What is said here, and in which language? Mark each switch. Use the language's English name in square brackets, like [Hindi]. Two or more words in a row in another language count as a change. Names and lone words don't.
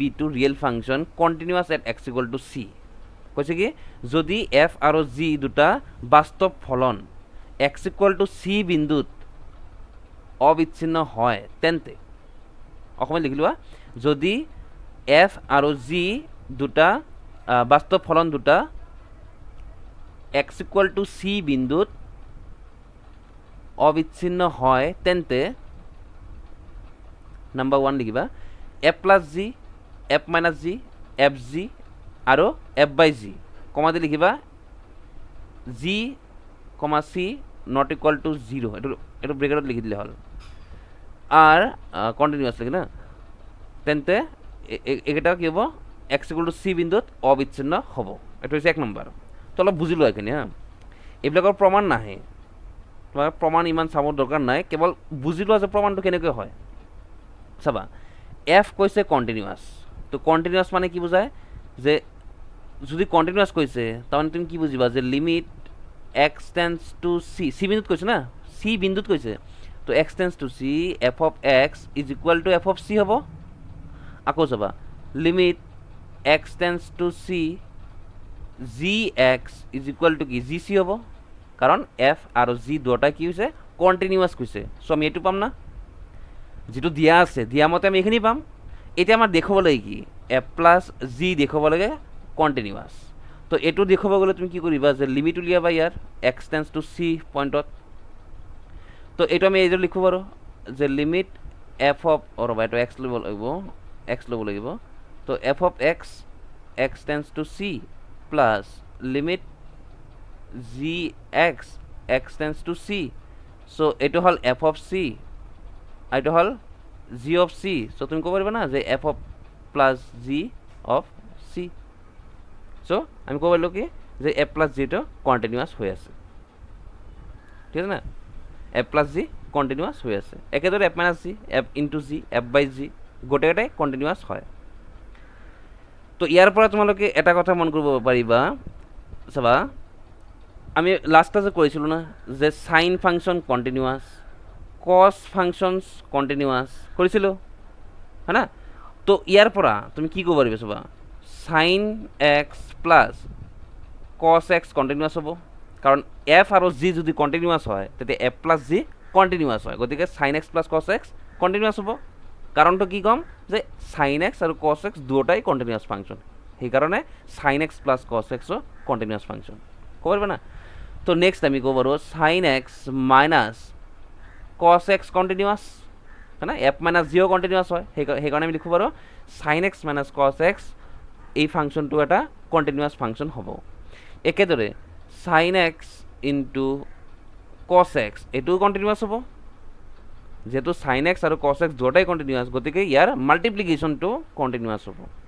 [English] two real function continuous at x equal to c [Assamese] কৈছে কি যদি এফ আৰু জি দুটা বাস্তৱ ফলন [English] x equal to c [Assamese] বিন্দুত অবিচ্ছিন্ন হয় তেন্তে অসমত লিখি লোৱা যদি এফ আৰু জি দুটা বাস্তৱ ফলন দুটা [English] x equal to c [Assamese] বিন্দুত অবিচ্ছিন্ন হয় তেন্তে [English] number 1 [Assamese] লিখিবা [English] f plus g f minus g f g [Assamese] আর [English] f by g [Assamese] কমা দিয়ে লিখিবা [English] g comma c not equal to 0 [Assamese] এটা ব্রেকেটত লিখি দিলে হল আর কন্টিনিউয়াস লিখি না তেন্তে এটা কি হব [English] x equal to c [Assamese] বিন্দুত অবিচ্ছিন্ন হব এটা হচ্ছে 1 নম্বর তো অলপ বুঝিলো এখানে হ্যাঁ এইবিলাকৰ প্ৰমাণ নাহে তোমার প্রমাণ ইমান চাবৰ দরকার নাই কেবল বুঝিলো যে প্রমাণটো কেনেকৈ হয় চাবা এফ কৈছে কন্টিনিউয়াস তো কন্টিনিউয়াস মানে কি বুঝায় যে যদি কন্টিনিউয়াস কৈছে তাহলে তুমি কি বুঝিবা যে [English] limit x tends to c [Assamese] সি বিন্দুত কৈছে না সি বিন্দুত কৈছে তো [English] x tends to c f of x is equal to f of c [Assamese] হ'ব আকৌ চাবা [English] limit x tends to c g x is equal to [Assamese] কি [English] g c [Assamese] হ'ব কাৰণ এফ আৰু জি দুটা কি হৈছে কন্টিনিউয়াস কৈছে সো আমি এইটো পাম না যেটো দিয়া আছে দিয়া মতে আমি এখানে পাম এটা আমার দেখব লাগে কি [English] f plus g [Assamese] দেখব লাগে কন্টিনিউয়াস তো এটো দেখব গলে তুমি কি করিবা যে লিমিট উলিয়াবা ইয়ার [English] x tends to c [Assamese] পয়েন্টত তো এটো আমি এইটো লিখব পাৰো যে [English] limit f of or [Assamese] বা এটো এক্স লব লাগিব তো [English] f of x x tends to c plus limit g x x tends to c so [Assamese] এটো হল [English] f of c [Assamese] এটা হল [English] g of c [Assamese] সো তুমি কব পারবে না যে [English] f of plus g of c so [Assamese] আমি কব পারলো কি যে এফ প্লাস জিটা কন্টিনিউয়াস হয়ে আছে ঠিক আছে না [English] f plus g [Assamese] কন্টিনিউয়াস হয়ে আছে একেদরে [English] f minus g f into g f by g [Assamese] গোটেইটাই কন্টিনিউয়াস হয় তো ইয়াৰ পৰা তোমালোকে এটা কথা মন কৰিব পাৰিবা চাবা আমি লাস্ট ক্লাসে কৰিছিলো না যে [English] sine function continuous cos functions continuous [Assamese] কৰিছিলো [Hindi] है ना [Assamese] তো ইয়াৰ পৰা তুমি কি ক'ব পাৰিবা চাবা sin x [English] plus cos x continuous [Assamese] হ'ব কাৰণ f আৰু g যদি কন্টিনিউয়াস হয় তেতিয়া [English] f plus g continuous [Assamese] হয় গতিকে [English] sin x plus cos x continuous [Assamese] হ'ব কাৰণটো কি কম যে sin x আৰু cos x দুটাই কন্টিনিউয়াস ফাংশন সেই কাৰণে [English] sin x plus cos x [Assamese] ও [English] continuous function [Assamese] ক'ব পাৰিবা না তো নেক্সট আমি ক'ব পাৰো [English] sin x minus cos x continuous [Hindi] है ना [English] f minus [Assamese] জিও কন্টিনিউয়াস হয় সেই কাৰণে আমি লিখব পাৰো [English] sin x minus cos x [Assamese] এই ফাংশনটো এটা [English] continuous function [Assamese] হ'ব একেদৰে [English] sin x into cos x [Assamese] এটো কন্টিনিউয়াস হ'ব যেটো sin x আৰু cos x দুটাই কন্টিনিউয়াস গতিকে ইয়াৰ মাল্টিপ্লিকেশনটো কন্টিনিউয়াস হ'ব